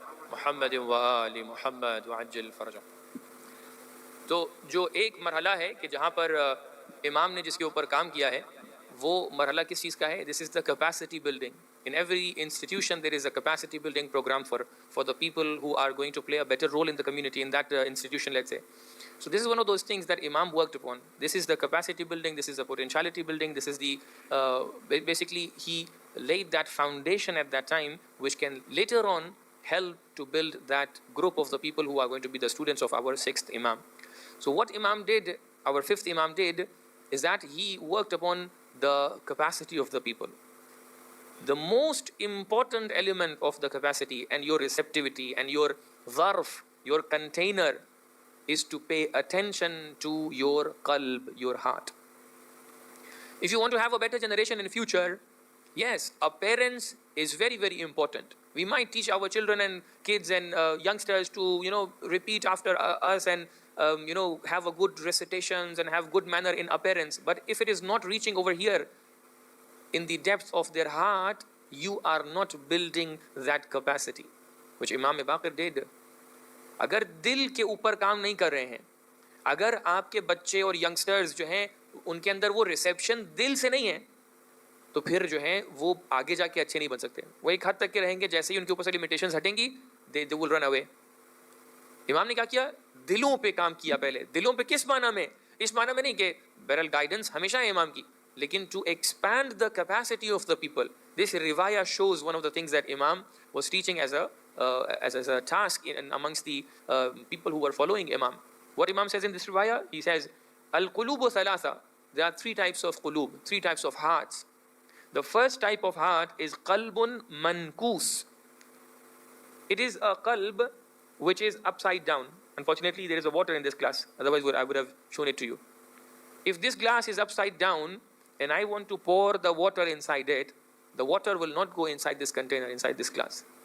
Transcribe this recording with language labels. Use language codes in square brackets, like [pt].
[ur] محمد و آل محمد وعجل فرجہ. تو جو ایک مرحلہ ہے کہ جہاں پر امام نے جس کے اوپر کام کیا ہے وہ مرحلہ کس چیز کا ہے؟ [en] This is the capacity building. In every institution there is a capacity building program for the people who are going to play a better role in the community in that institution, let's say. So this is one of those things that Imam worked upon. This is the capacity building, this is the potentiality building, this is the basically he laid that foundation at that time which can later on help to build that group of the people who are going to be the students of our sixth Imam. So what Imam did, our fifth Imam did, is that he worked upon the capacity of the people. The most important element of the capacity and your receptivity and your zarf, your container, is to pay attention to your qalb, your heart. If you want to have a better generation in future, yes, appearance is very, very important. We might teach our children and kids and youngsters to, repeat after us and, have a good recitations and have good manner in appearance. But if it is not reaching over here in the depth of their heart, you are not building that capacity, which Imam Baqir did. [ur] اگر دل کے اوپر کام نہیں کر رہے ہیں, اگر آپ کے بچے اور ینگسٹرز جو ہیں ان کے اندر وہ ریسیپشن دل سے نہیں ہے, تو پھر جو ہیں وہ آگے جا کے اچھے نہیں بن سکتے. وہ ایک حد تک کے رہیں گے, جیسے ہی ان کے اوپر سے لمیٹیشنز ہٹیں گی [en] they will run away. [ur] امام نے کیا کیا؟ دلوں پہ کام کیا پہلے. دلوں پہ کس معنی میں؟ اس معنی میں نہیں کہ بہرحال گائیڈنس ہمیشہ ہے امام کی, لیکن [en] To expand the capacity of the people. This روایہ shows one of the things that امام was teaching as a task amongst the people who were following Imam. What Imam says in this riwayah, he says, [ar] Al-qulubu thalatha. [en] There are three types of qulub, three types of hearts. The first type of heart is qalbun mankus. It is a qalb which is upside down. Unfortunately, there is a water in this glass. Otherwise, I would have shown it to you. If this glass is upside down and I want to pour the water inside it, the water will not go inside this container, inside this glass.